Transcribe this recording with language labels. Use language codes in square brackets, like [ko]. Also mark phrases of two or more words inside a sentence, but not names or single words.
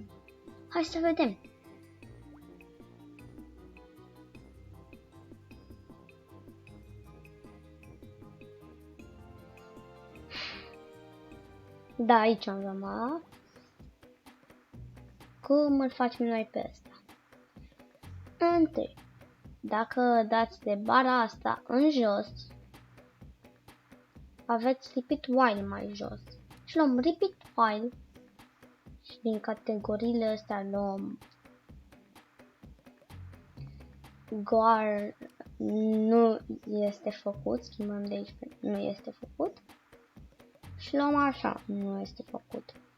[ro] Hai să vedem! Da, aici am rămas. Cum îl facem noi pe ăsta? Întâi, dacă dați de bara asta în jos, aveți [en] repeat while [ro] mai jos. Și luăm [en] repeat while [ro] și din categoriile astea luăm Goar nu este făcut, schimbăm de aici, nu este făcut. Și luăm așa, nu este făcut.